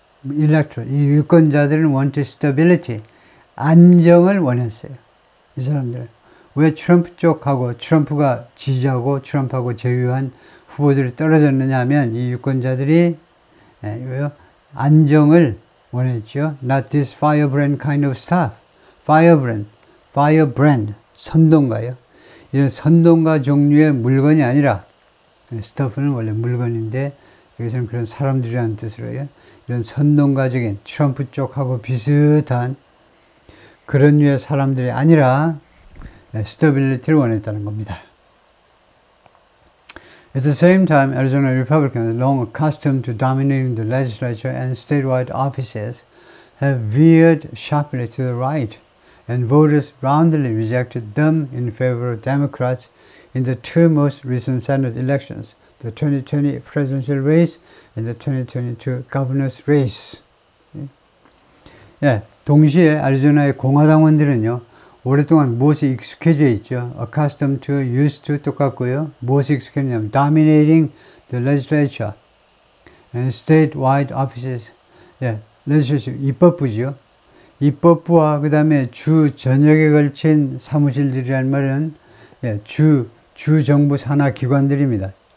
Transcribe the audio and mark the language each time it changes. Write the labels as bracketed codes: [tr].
[ko] electoral, 이 유권자들은 [en] want stability, [ko] 안정을 원했어요. 이 사람들은. 왜 트럼프 쪽하고 트럼프가 지지하고 트럼프하고 제휴한 후보들이 떨어졌느냐 하면 이 유권자들이 안정을 원했죠. [en] Not this firebrand kind of stuff. [ko] firebrand, 선동가요. 이런 선동가 종류의 물건이 아니라 stuff는 원래 물건인데 여기서는 그런 사람들이라는 뜻으로요. 이런 선동가적인 트럼프 쪽하고 비슷한 그런 류의 사람들이 아니라 stability를 원했다는 겁니다. [en] At the same time, Arizona Republicans, long accustomed to dominating the legislature and statewide offices, have veered sharply to the right, and voters roundly rejected them in favor of Democrats in the two most recent Senate elections, the 2020 presidential race and the 2022 governor's race. [ko] 동시에 애리조나의 공화당원들은요, 오랫동안 무엇에 익숙해져 있죠. accustomed to, used to 똑같고요. 무엇에 익숙해졌냐면 [en] dominating the legislature and statewide offices. [ko] legislature, 입법부죠. 입법부와 그 다음에 주 전역에 걸친 사무실들이란 말은 주 정부 산하 기관들입니다.